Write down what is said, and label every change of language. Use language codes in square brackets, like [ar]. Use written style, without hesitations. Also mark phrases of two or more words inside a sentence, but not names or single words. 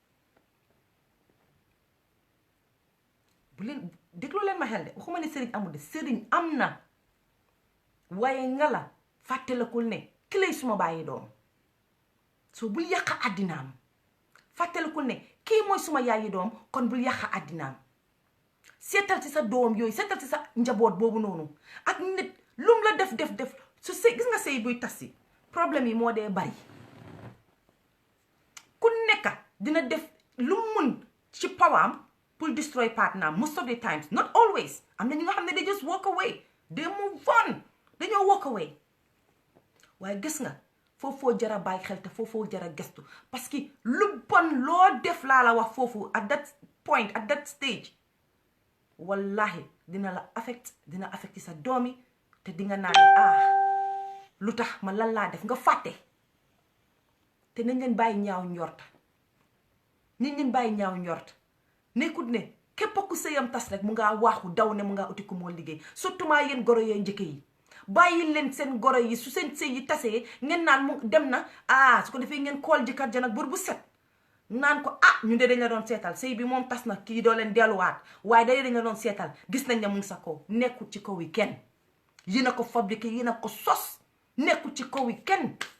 [wo] bu leen déglu leen ma xel de waxuma ne sëriñ amul de sëriñ am na waaye nga la fàttalakul ne ki lay suma bàyyi doom soo bul yàq àddinaam fàttalakul ne kii mooy suma yaayi doom kon bul yàq àddinaam seetal ci sa doom yooyu seetal ci sa njaboot boobu noonu ak nit lum la def su sëy gis nga sëy buy tas si problème yi moo dee bari ku nekka dina def lu mun ci pawaam pour [en] destroy partner most of the times not always [wo] am na ñi nga xam ne [en] they just walk away they move on [wo] dañoo [en] walk away [wo] waaye gis nga foofoo jara bàyyi xel te foofoo jara gestu [fr] parce que [wo] lu bon loo def laa la wax foofu [en] at that point at that stage [wo] wallahi dina la affecté sa doomi te di nga naan lu tax ma lan laa def nga fàtte te nañ leen bàyyi ñaaw njort nekkut ne képp ku sëyam tas rek mu ngaa waaxu daw ne mu ngaa uti ku moo liggéey surtout maa yéen goro yee njëkke yi bàyyi leen seen goro yi su seen sëy yi tasee ngeen naan mu dem na su ko defee ngeen kool jëkkër ja nag bur bu set naan ko ñu de dañ la doon seetal sëy bi moom tas na kii doo leen delluwaat waaye dañ la doon seetal gis nañ ne mu ngi sa kaw nekkul ci kaw yi kenn yi na ko fabriqué yi na ko sos nekkul ci kaw yi kenn